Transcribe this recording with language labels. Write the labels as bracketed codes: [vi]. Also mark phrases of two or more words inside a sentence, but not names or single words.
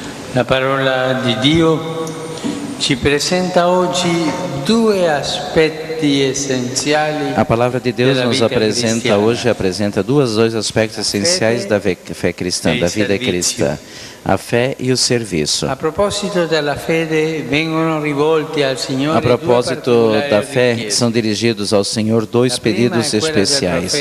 [it] La parola di Dio ci presenta oggi due aspetti essenziali. [pt] A palavra de Deus nos apresenta dois aspectos essenciais da fé cristã, da vida cristã: a fé e o serviço. A propósito da fé, são dirigidos ao Senhor dois pedidos especiais.